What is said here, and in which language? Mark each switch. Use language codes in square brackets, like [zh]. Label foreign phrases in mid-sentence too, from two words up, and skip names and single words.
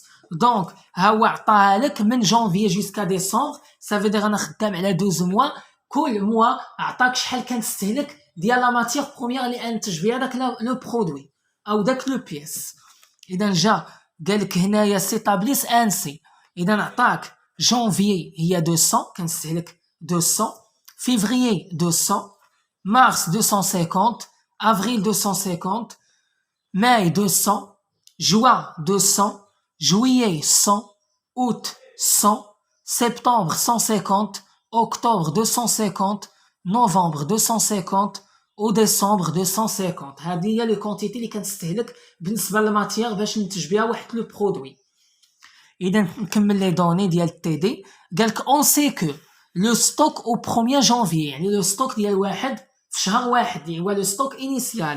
[ar] دونك ها هو عطاها لك من [fr] janvier jusqu'à décembre, ça veut dire [ar] انا خدام على 12 موا، كل موا عطاك شحال كنستهلك ديال [fr] la matière première [ar] اللي انتج بها داك [fr] le produit [ar] او داك [fr] la pièce. [ar] اذا جا قالك هنايا [fr] c'est établi ainsi, [ar] اذا عطاك جونفي هي 200 كنستهلك 200، [fr] février 200, mars 250, avril 250, mai 200, juin 200، juillet 100، août 100، septembre 150، octobre 250، novembre 250 و ديسمبر 250. [ar] هذه هي [fr] les quantités [ar] اللي كنستهلك بالنسبه للماتيير باش ننتج بها واحد [fr] le produit. [ar] اذا نكمل [fr] les données [ar] ديال التي دي. قالك [fr] on sait que le stock au 1 janvier, [ar] يعني [fr] le stock [ar] ديال واحد في شهر واحد اللي هو [fr] le stock initial